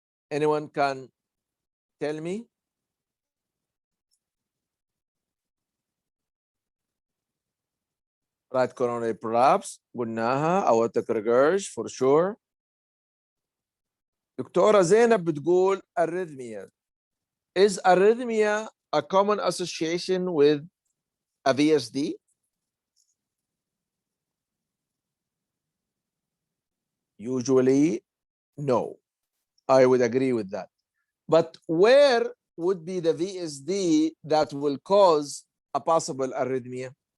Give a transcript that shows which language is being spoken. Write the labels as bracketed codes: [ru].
[en] Anyone can tell me? Right coronary prolapse, [ar] قلناها, [en] aortic regurg for sure. [ar] دكتورة زينب بتقول arrhythmia. [en] Is arrhythmia a common association with a VSD? Usually, no. I would agree with that. But where would be the VSD that will cause a possible arrhythmia?